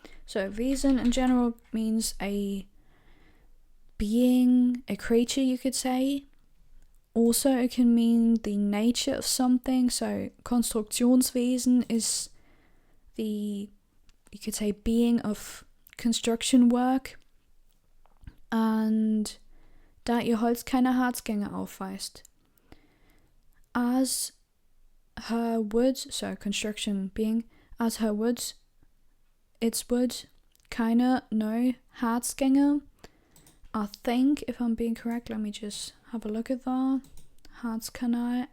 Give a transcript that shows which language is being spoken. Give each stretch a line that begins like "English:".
English: So Wesen in general means a being, a creature, you could say. Also it can mean the nature of something. So Konstruktionswesen is the, you could say, being of construction work.
German: And da ihr Holz keine Harzgänge aufweist.
English: As her wood, so construction being, as her wood, its wood, keine, no, Harzgänge. I think, if I'm being correct, let me just have a look at that. Harzkanal.